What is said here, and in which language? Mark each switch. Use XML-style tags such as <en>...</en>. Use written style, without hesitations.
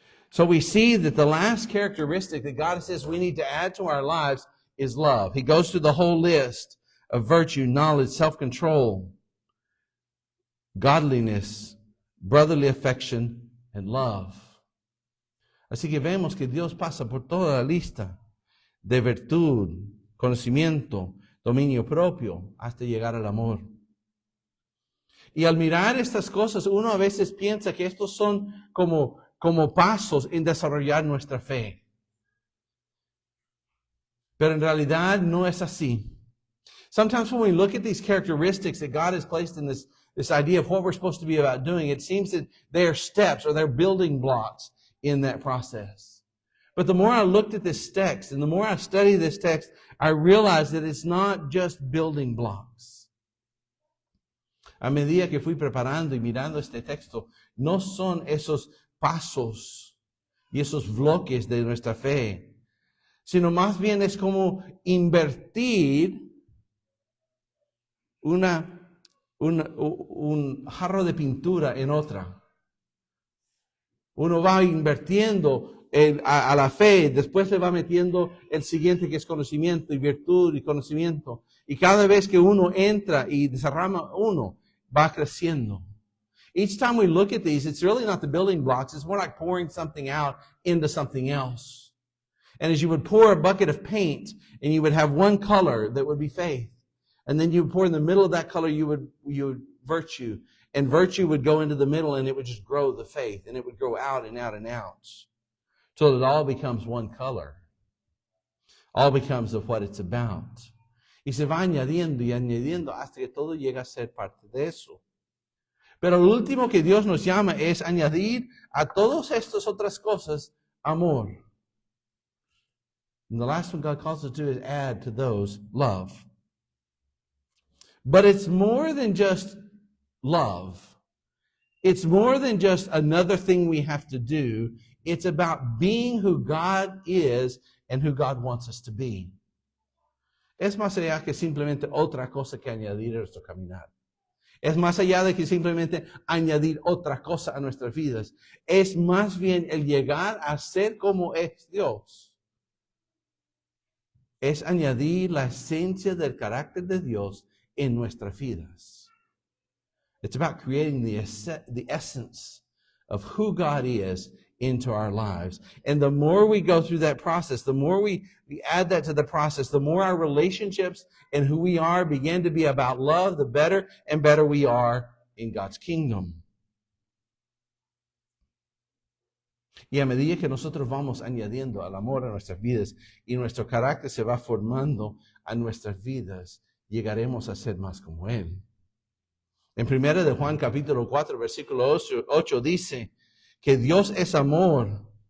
<en>So we see that the last characteristic that God says we need to add to our lives is love. He goes through the whole list of virtue, knowledge, self-control, godliness, brotherly affection, and love.</en> <es>Así que vemos que Dios pasa por toda la lista de virtud, conocimiento, dominio propio, hasta llegar al amor. Y al mirar estas cosas, uno a veces piensa que estos son como pasos en desarrollar nuestra fe. Pero en realidad no es así.</es> <en>Sometimes when we look at these characteristics that God has placed in this idea of what we're supposed to be about doing, it seems that they are steps or they're building blocks in that process. But the more I looked at this text and the more I studied this text, I realized that it's not just building blocks.</en> <es>A medida que fui preparando y mirando este texto, no son esos pasos y esos bloques de nuestra fe, sino más bien es como invertir un jarro de pintura en otra. Uno va invirtiendo a la fe, después le va metiendo el siguiente que es conocimiento y virtud y conocimiento. Y cada vez que uno entra y desarrama uno, va creciendo.</es> <en>Each time we look at these, it's really not the building blocks. It's more like pouring something out into something else. And as you would pour a bucket of paint, and you would have one color that would be faith. And then you would pour in the middle of that color, you would virtue. And virtue would go into the middle, and it would just grow the faith. And it would grow out and out and out. So it all becomes one color. All becomes of what it's about.</en> <es>Y se va añadiendo y añadiendo hasta que todo llega a ser parte de eso. Pero lo último que Dios nos llama es añadir a todas estas otras cosas amor.</es> <en>And the last one God calls us to do is add to those love. But it's more than just love. It's more than just another thing we have to do. It's about being who God is and who God wants us to be.</en> <es>Es más allá que simplemente otra cosa que añadir a nuestro caminar. Es más allá de que simplemente añadir otra cosa a nuestras vidas. Es más bien el llegar a ser como es Dios. Es añadir la esencia del carácter de Dios en nuestras vidas.</es> <en>It's about creating the essence of who God is into our lives. And the more we go through that process, the more we add that to the process, the more our relationships and who we are begin to be about love, the better and better we are in God's kingdom.</en> <es>Y a medida que nosotros vamos añadiendo al amor a nuestras vidas y nuestro carácter se va formando a nuestras vidas, llegaremos a ser más como Él. En 1 de Juan capítulo 4, versículo 8 dice que Dios es amor.</es>